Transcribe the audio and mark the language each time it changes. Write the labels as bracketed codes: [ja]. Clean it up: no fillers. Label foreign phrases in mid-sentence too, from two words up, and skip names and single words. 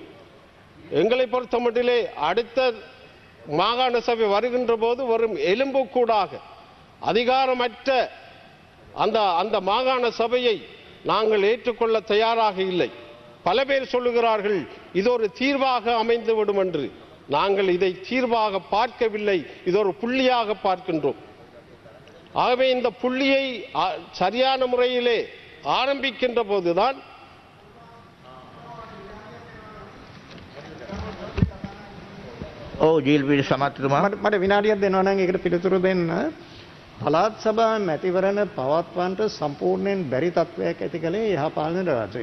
[ta] எங்களை பொறுத்தமட்டிலே அடுத்த மாகாண சபை வருகின்ற போது வரும் எலும்புக்கூடாக அதிகாரமற்ற அந்த மாகாண சபையை நாங்கள் ஏற்றுக்கொள்ள தயாராக இல்லை. பல பேர் சொல்லுகிறார்கள் இது ஒரு தீர்வாக அமைந்துவிடும் என்று. நாங்கள் இதை தீர்வாக பார்க்கவில்லை, இது ஒரு புள்ளியாக பார்க்கின்றோம். ஆகவே இந்த புள்ளியை சரியான முறையிலே ஆரம்பிக்கின்ற போதுதான் [si] ජීල්පීඩ සමත්තුමා මට විනාඩියක් දෙනවා නම් ඒකට පිළිතුරු දෙන්න. පළාත් සභා මැතිවරණ පවත්වන්නට සම්පූර්ණයෙන් බැරි තත්වයක් ඇති කළේ යහපාලන රාජ්‍යය.